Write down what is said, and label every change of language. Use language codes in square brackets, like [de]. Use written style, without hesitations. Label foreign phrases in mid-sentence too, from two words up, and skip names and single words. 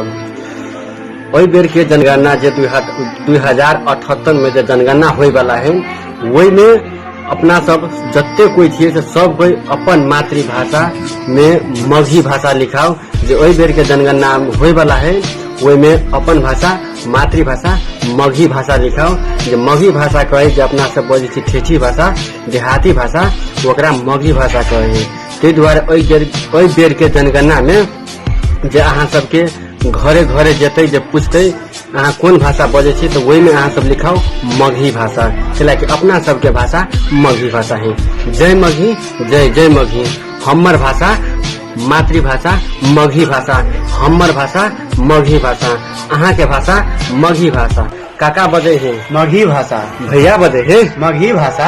[mai] ओहि बेर के जनगणना जे 2078 में जो जनगणना होय वाला है, वही में अपना सब जत्ते कोई थिए से सब कोई अपन मातृभाषा में मगही भाषा लिखाओ। जो ओहि बेर के जनगणना होय वाला है, वही में अपन भाषा मातृभाषा मगही भाषा लिखाओ। जो मगही भाषा कहे जो अपना सब बोले छी ठेठी भाषा, देहाती भाषा, ओकरा मगही भाषा कहे। ते द्वारा ओहि बेर के जनगणना में जे अहाँ सबके घरे घरे जेते जे पूछते अहाँ कौन भाषा बोले छी, तो वही में अहाँ सब लिखाओ मगही भाषा, कैलाकि अपना सबके भाषा मगही भाषा है। जय मगही, जय जय मगही। हमर भाषा मातृभाषा मगही भाषा, हमर भाषा मगही भाषा, अहाँ के भाषा मगही भाषा। काका बजे है मगही भाषा, भैया बजे है मगही भाषा,